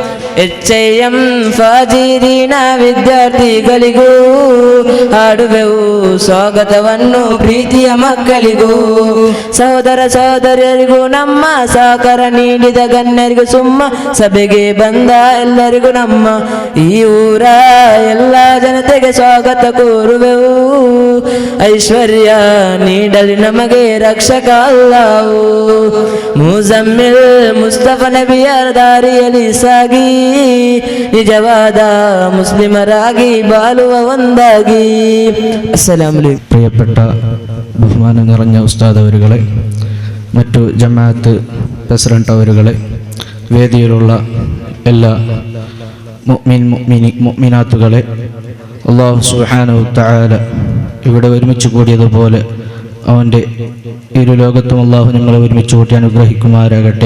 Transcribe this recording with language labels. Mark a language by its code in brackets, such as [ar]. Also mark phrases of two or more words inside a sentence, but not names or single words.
[kn] ಎಚ್ಎಂ ಫಾಜಿರಿನ ವಿದ್ಯಾರ್ಥಿಗಳಿಗೂ ಹಾಡುವೆವು ಸ್ವಾಗತವನ್ನು ಪ್ರೀತಿಯ ಮಕ್ಕಳಿಗೂ ಸಹೋದರ ಸಹೋದರಿಯರಿಗೂ ನಮ್ಮ ಸಹಕಾರ ನೀಡಿದ ಗಣ್ಯರಿಗೂ ಸುಮ್ಮ ಸಭೆಗೆ ಬಂದ ಎಲ್ಲರಿಗೂ ನಮ್ಮ ಈ ಊರ ಎಲ್ಲ ಜನತೆಗೆ ಸ್ವಾಗತ ಕೋರುವೆವು ಐಶ್ವರ್ಯ ನೀಡಲಿ ನಮಗೆ ರಕ್ಷಕ ಅಲ್ಲಾಹು ಮುಜಮ್ಮಿಲ್ ಮುಸ್ತಫ ನಬಿಯರ ದಾರಿಯಲ್ಲಿ ಸಾಗಿ ನಿಜವಾದ ಮುಸ್ಲಿಮರಾಗಿ ಬಾಳುವ ಒಂದಾಗಿ. [ar] السلام عليكم. [ml] പ്രിയപ്പെട്ട ബഹുമാനം നിറഞ്ഞ ഉസ്താദ് അവരുകളെ, മറ്റു ജമാഅത്ത് പ്രസിഡന്റ് അവരുകളെ, വേദിയിലുള്ള എല്ലാ മുഅ്മിനാത്തുകളെ, [ar] الله سبحانه وتعالى [ml] ഇവിടെ ഒരുമിച്ച് കൂടിയതുപോലെ അവൻ്റെ ഇരു ലോകത്തും അല്ലാഹു ഞങ്ങളെ ഒരുമിച്ച് കൂട്ടി അനുഗ്രഹിക്കുമാറാകട്ടെ.